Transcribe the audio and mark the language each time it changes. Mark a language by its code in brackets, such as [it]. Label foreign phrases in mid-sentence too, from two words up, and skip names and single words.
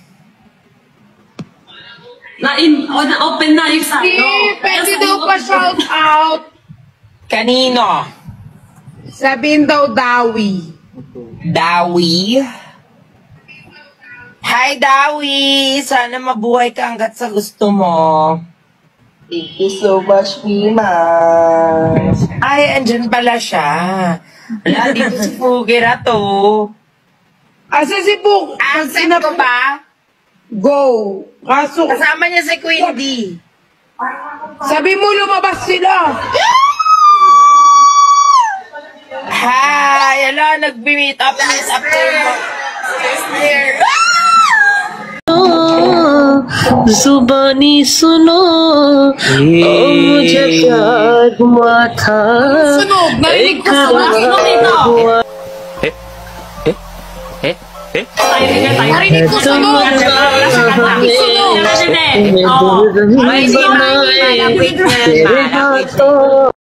[tl] Na-open na yung sa'yo. Pwede daw pa shout out. Kanino? Sabihin daw Dawi. Dawi? Hi, Dawi! Sana mabuhay ka hanggat sa gusto mo. [en] Thank you so much, [tl] Mima. Ay, andyan pala siya. Wala, dito si Fugira to. Asa si Pug? Accept ko ba? Go. Kaso, Kasama niya si Quindy. sabi mo lumabas sila. Hi! Ala, nag-meet up kayo. Here. [hi] जुबानी सुनो ओ मुझे प्यार हुआ था [tl] Sunog, narinig ko sa [hi] हुआ [tl] Narinig ko sunog. Sunog. [hi] तेरे हाथों